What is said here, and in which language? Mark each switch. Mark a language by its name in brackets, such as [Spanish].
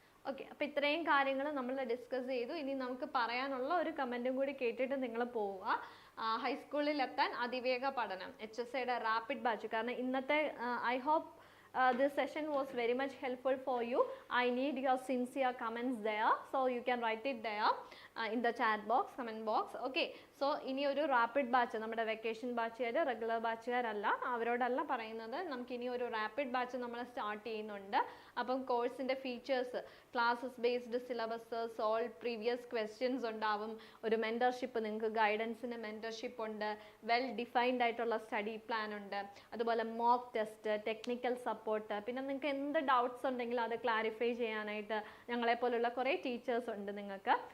[Malayalam] Okay, അപ്പോൾ ഇത്രയും കാര്യങ്ങൾ നമ്മൾ ഡിസ്കസ് ചെയ്തു. ഇനി നമുക്ക് പറയാനുള്ള ഒരു കമൻറ്റും കൂടി കേട്ടിട്ട് നിങ്ങൾ പോവുക. ഹൈസ്കൂളിലെത്താൻ അതിവേഗ പഠനം HSA യുടെ റാപ്പിഡ് ബാച്ച്. കാരണം ഇന്നത്തെ [English] I hope this session was very much helpful for you. I need your sincere comments there, so you can write it there in the chat box, comment box. [Malayalam] Okay, so ഇനി ഒരു rapid batch, നമ്മുടെ vacation ബാച്ചുകാർ regular ബാച്ചുകാരല്ല, അവരോടല്ല പറയുന്നത്, നമുക്ക് ഇനി ഒരു rapid batch നമ്മൾ start ചെയ്യുന്നുണ്ട്. അപ്പം കോഴ്സിൻ്റെ features, classes based syllabus, solve previous questions ഉണ്ടാവും, ഒരു മെൻറ്റർഷിപ്പ്, നിങ്ങൾക്ക് ഗൈഡൻസിന് മെൻറ്റർഷിപ്പ് ഉണ്ട്, വെൽ ഡിഫൈൻഡ് ആയിട്ടുള്ള സ്റ്റഡി പ്ലാൻ ഉണ്ട്, അതുപോലെ മോക്ക് ടെസ്റ്റ്, ടെക്നിക്കൽ സപ്പോർട്ട്, പിന്നെ നിങ്ങൾക്ക് എന്ത് ഡൗട്ട്സ് ഉണ്ടെങ്കിലും അത് ക്ലാരിഫൈ ചെയ്യാനായിട്ട് ഞങ്ങളെപ്പോലുള്ള കുറേ ടീച്ചേഴ്സ് ഉണ്ട് നിങ്ങൾക്ക്.